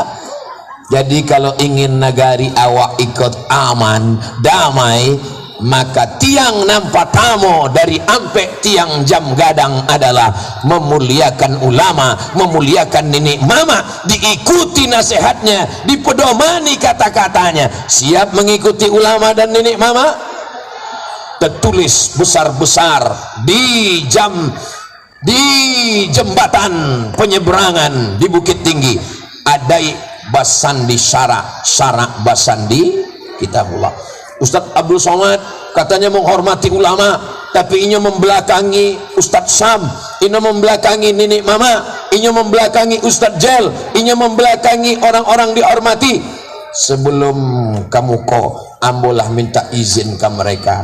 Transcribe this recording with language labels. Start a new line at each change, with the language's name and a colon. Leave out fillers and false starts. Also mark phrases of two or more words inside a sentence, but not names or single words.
Indonesian: Jadi kalau ingin negari awak ikut aman, damai, maka
Minangkabau: tiang nampatamo dari ampe tiang jam gadang
Indonesian: adalah memuliakan ulama, memuliakan nenek mama, diikuti nasihatnya, dipedomani kata-katanya. Siap mengikuti ulama dan nenek mama? Tertulis besar-besar di jembatan penyeberangan di Bukit Tinggi,
Minangkabau: adai basandi syarak basandi kitabullah.
Indonesian: Ustadz Abdul Somad katanya menghormati ulama, tapi inya membelakangi Ustadz Sam, inya membelakangi nenek mama, inya membelakangi Ustadz Jel, inya membelakangi orang-orang dihormati. Sebelum kamu ambolah minta izin ke mereka.